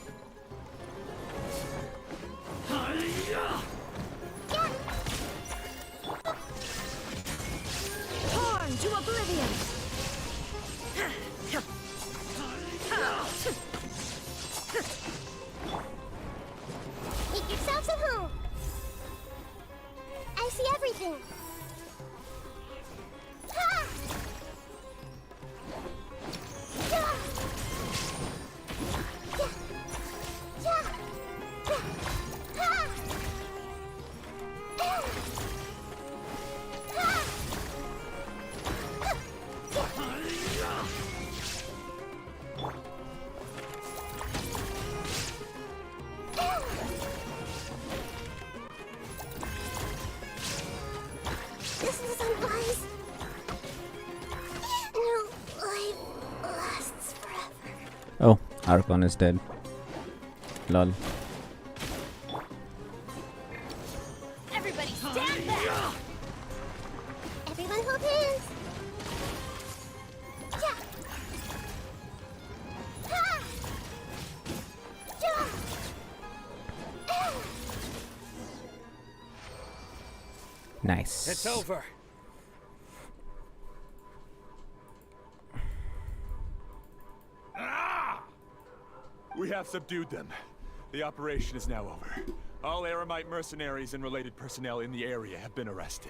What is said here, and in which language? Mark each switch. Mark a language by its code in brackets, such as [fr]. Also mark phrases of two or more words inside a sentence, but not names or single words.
[en] Torn to oblivion. Make yourselves at home. I see everything. Ha! Ja! Ja! Ja! Ha! Ha! This is unwise. No life lasts forever. Oh, Archon is dead. Lol. Everybody stand back! Everyone hold hands! Ja! Ha! Ja! Nice. It's over. We have subdued them. The operation is now over. All Eremite mercenaries and related personnel in the area have been arrested.